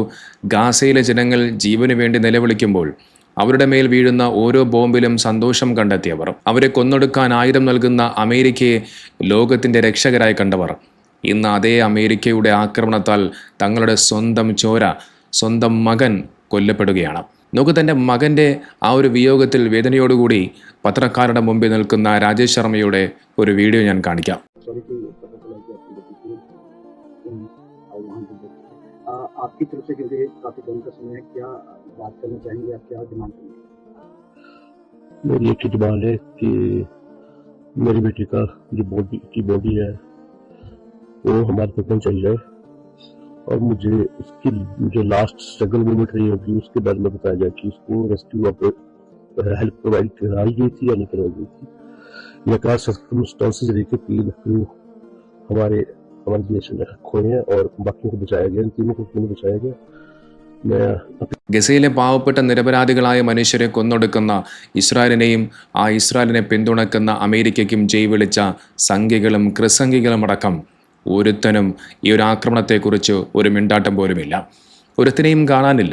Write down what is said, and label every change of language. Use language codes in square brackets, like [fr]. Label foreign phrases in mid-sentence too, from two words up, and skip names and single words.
[ml] ഗാസയിലെ ജനങ്ങൾ ജീവന് വേണ്ടി നിലവിളിക്കുമ്പോൾ അവരുടെ മേൽ വീഴുന്ന ഓരോ ബോംബിലും സന്തോഷം കണ്ടെത്തിയവർ, അവരെ കൊന്നൊടുക്കാൻ ആയുധം നൽകുന്ന അമേരിക്കയെ ലോകത്തിൻ്റെ രക്ഷകരായി കണ്ടവർ, ഇന്ന് അതേ അമേരിക്കയുടെ ആക്രമണത്താൽ തങ്ങളുടെ സ്വന്തം ചോര, സ്വന്തം മകൻ കൊല്ലപ്പെടുകയാണ്. നോക്കൂ, തൻ്റെ മകൻ്റെ ആ ഒരു വിയോഗത്തിൽ വേദനയോടുകൂടി പത്രക്കാരുടെ മുമ്പിൽ നിൽക്കുന്ന രാജേഷ് ശർമ്മയുടെ ഒരു വീഡിയോ ഞാൻ കാണിക്കാം. [hi] आपकी तरफ से क्योंकि काफी कम का समय है, क्या बात करना चाहेंगे, आप क्या डिमांड करेंगे? मेरी एक ही डिमांड है कि मेरी बेटी का जो बॉडी है वो हमारे तक पहुंचाई जाए और मुझे उसकी जो [en] last struggle moment [hi] रही होगी उसके बारे में बताया जाए कि उसको [en] rescue help provide [hi] कराई गई थी या नहीं कराई गई थी, या क्या सर्कमस्टांसेस रही थी कि हमारे देश में खोए हैं और बाकियों को बचाया गया, इन तीनों को क्यों बचाया गया? [ml] ഗസയിലെ പാവപ്പെട്ട നിരപരാധികളായ മനുഷ്യരെ കൊന്നൊടുക്കുന്ന ഇസ്രായേലിനെയും ആ ഇസ്രായേലിനെ പിന്തുണക്കുന്ന അമേരിക്കയ്ക്കും ജയ് വിളിച്ച സംഘികളും ക്രിസംഘികളും അടക്കം ഒരുത്തനും ഈ ഒരു ആക്രമണത്തെക്കുറിച്ച് ഒരു മിണ്ടാട്ടം പോലുമില്ല. ഒരുത്തനെയും കാണാനില്ല.